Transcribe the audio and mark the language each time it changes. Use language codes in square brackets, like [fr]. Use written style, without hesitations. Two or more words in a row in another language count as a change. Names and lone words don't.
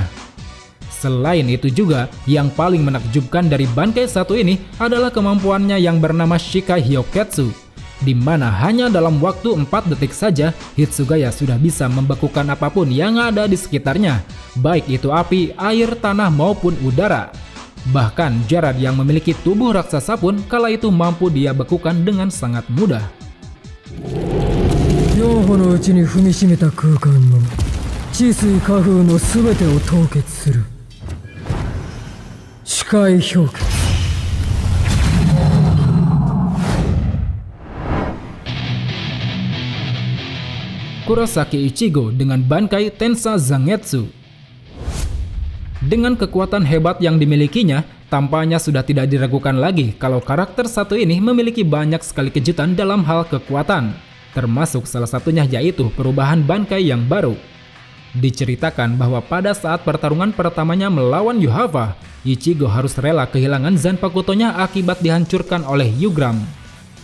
[id] Selain itu juga, yang paling menakjubkan dari Bankai satu ini adalah kemampuannya yang bernama Shikai Hyoketsu, di mana hanya dalam waktu 4 detik saja Hitsugaya sudah bisa membekukan apapun yang ada di sekitarnya, baik itu api, air, tanah maupun udara. Bahkan Gerard yang memiliki tubuh raksasa pun kala itu mampu dia bekukan dengan sangat mudah. [ja] 4 歩のうちに踏みしめた空間の地水火風のすべてを凍結する視界氷結 [id] Kurosaki Ichigo dengan Bankai Tensa Zangetsu. Dengan kekuatan hebat yang dimilikinya, tampaknya sudah tidak diragukan lagi kalau karakter satu ini memiliki banyak sekali kejutan dalam hal kekuatan, termasuk salah satunya yaitu perubahan Bankai yang baru. Diceritakan bahwa pada saat pertarungan pertamanya melawan Yuhava, Ichigo harus rela kehilangan Zanpakuto-nya akibat dihancurkan oleh Yugram.